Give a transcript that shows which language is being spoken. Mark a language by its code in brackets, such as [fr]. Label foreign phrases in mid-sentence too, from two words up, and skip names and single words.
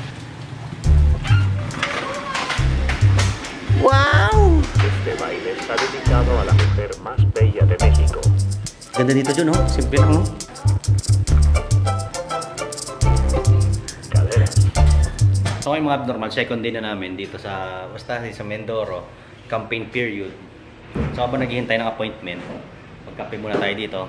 [es] Wow! Este baile está dedicado a la mujer más bella de México. [tl] Ganda dito dyan, no? Simple lang, no? [es] Caderas. [tl] So ngayon mga abnormal, [en] second day [tl] na namin dito sa, basta sa Mindoro, [en] campaign period. [tl] So habang naghihintay ng appointment, magkape muna tayo dito.